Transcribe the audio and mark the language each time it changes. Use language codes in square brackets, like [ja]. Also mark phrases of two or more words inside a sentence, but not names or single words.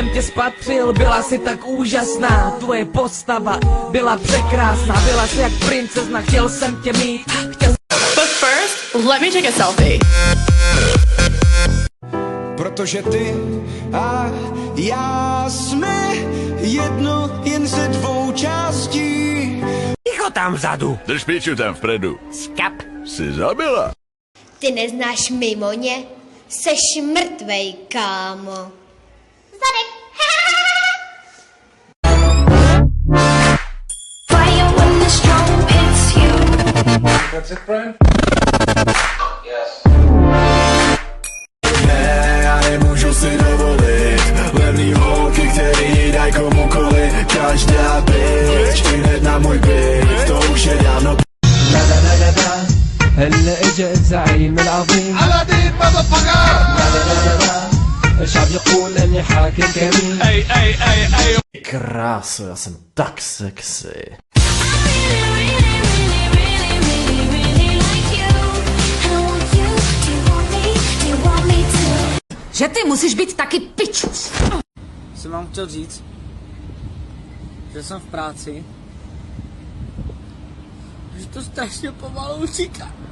[cs] spatřil, byla si tak úžasná. Tvoje postava byla překrásná, byla si jak princezna, chtěl jsem tě mít. [en] But first, let me take a selfie. [cs] Protože ty a já jsme jedno jen ze dvou částí. Ticho tam vzadu. Drž píču tam vpredu. Skap. Jsi zabila. Ty neznáš Mimoně? Seš mrtvej, kámo. Zadek. [en] That's it, Brian? Yes. [cs] Ne, já nemůžu si dovolit levný holky, který daj komukoliv. Každá bitch, hned na můj byt, to už je dávno. [ar] هلا اجا الزعيم العظيم على دي الشعب يقول اني حاكم كريم. [cs] Kráso, já jsem tak sexy. Že ty musíš být taky pičus. Jsem vám chtěl říct, že jsem v práci, že to strašně pomalu utíká.